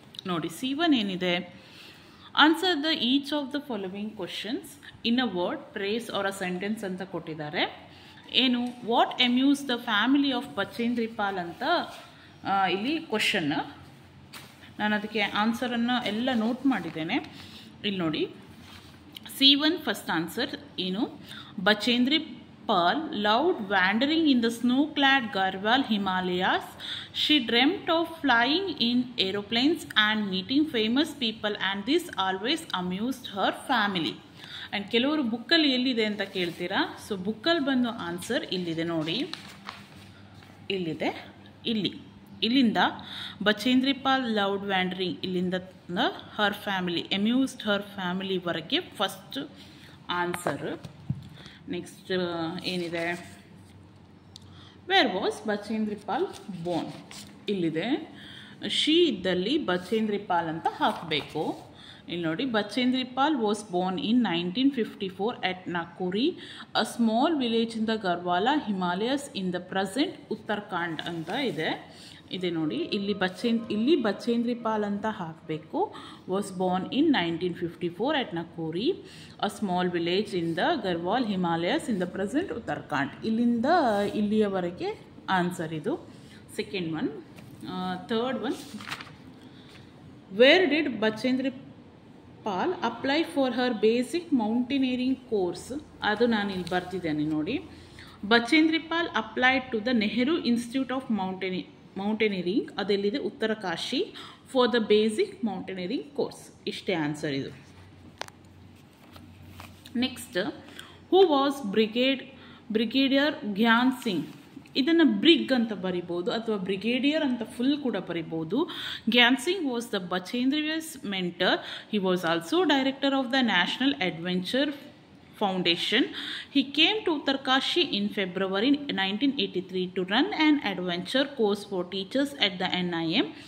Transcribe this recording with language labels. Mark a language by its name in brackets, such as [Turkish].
[Kannada] ನೋಡಿ, C1 ಏನಿದೆ, [English] answer the each of the following questions in a word, phrase or a sentence [Kannada] ಅಂತ ಕೊಟ್ಟಿದ್ದಾರೆ. [English] ಏನು, what amuse the family of Bachendri Pal [Kannada] ಅಂತ ಇಲ್ಲಿ ಕ್ವಶನ್. ನಾನು ಅದಕ್ಕೆ ಆನ್ಸರನ್ನು ಎಲ್ಲ ನೋಟ್ ಮಾಡಿದ್ದೇನೆ. ಇಲ್ಲಿ ನೋಡಿ, C1 ಫಸ್ಟ್ ಆನ್ಸರ್ ಏನು, [English] Bachendri Paul loved wandering in the snow-clad Garhwal Himalayas. She dreamt of flying in aeroplanes and meeting famous people, and this always amused her family. [Kannada] And ಕೆಲವರು ಬುಕ್ಕಲ್ಲಿ ಎಲ್ಲಿದೆ ಅಂತ ಕೇಳ್ತೀರಾ. ಸೊ ಬುಕ್ಕಲ್ಲಿ ಬಂದು ಆನ್ಸರ್ ಇಲ್ಲಿದೆ ನೋಡಿ, ಇಲ್ಲಿದೆ. ಇಲ್ಲಿಂದ ಬಚೇಂದ್ರಿ ಪಾಲ್ ಲವ್ಡ್ ವ್ಯಾಂಡರಿಂಗ್, ಇಲ್ಲಿಂದ ಹರ್ ಫ್ಯಾಮಿಲಿ, ಅಮ್ಯೂಸ್ಡ್ ಹರ್ ಫ್ಯಾಮಿಲಿವರೆಗೆ ಫಸ್ಟ್ ಆನ್ಸರ್. ನೆಕ್ಸ್ಟ್ ಏನಿದೆ, [English] Where was Bachendri Pal born, ಇಲ್ಲಿದೆ. [Kannada] ಶಿ ಇದ್ದಲ್ಲಿ ಬಚೇಂದ್ರಿ ಪಾಲ್ ಅಂತ ಹಾಕಬೇಕು. ಇಲ್ಲಿ ನೋಡಿ, [English] Bachendri Pal was born in 1954 at Nakuri, a small village in the Garhwal Himalayas in the present Uttarakhand [Kannada] ಅಂತ ಇದೆ ನೋಡಿ. ಇಲ್ಲಿ ಬಚೇಂದ್ರಿ ಪಾಲ್ ಅಂತ ಹಾಕಬೇಕು. [English] Was born in 1954 at Nakuri, a small village in the Garhwal Himalayas in the present Uttarakhand. [Kannada] ಇಲ್ಲಿಂದ ಇಲ್ಲಿಯವರೆಗೆ ಆನ್ಸರ್ ಇದು. Second one. [English] third one, where did Bachendri Pal apply for her basic mountaineering course, [Kannada] ಅದು ನಾನು ಇಲ್ಲಿ ಬರ್ತಿದ್ದೇನೆ ನೋಡಿ. [English] Bachendri Pal applied to the Nehru institute of mountaineering, ಅದೆಲ್ಲಿದೆ, Uttarkashi, for the basic mountaineering course. [Kannada] ಇಷ್ಟೇ answer ಇದು. Next, [English] who was brigadier Gyan Singh, [Kannada] ಇದನ್ನು ಬ್ರಿಗ್ ಅಂತ ಬರಿಬೋದು ಅಥವಾ ಬ್ರಿಗೇಡಿಯರ್ ಅಂತ ಫುಲ್ ಕೂಡ ಬರಿಬೋದು. [English] Gyan Singh was the Bachendri's mentor. He was also director of the national adventure Foundation. He came to Uttarkashi in February 1983 to run an adventure course for teachers at the NIM.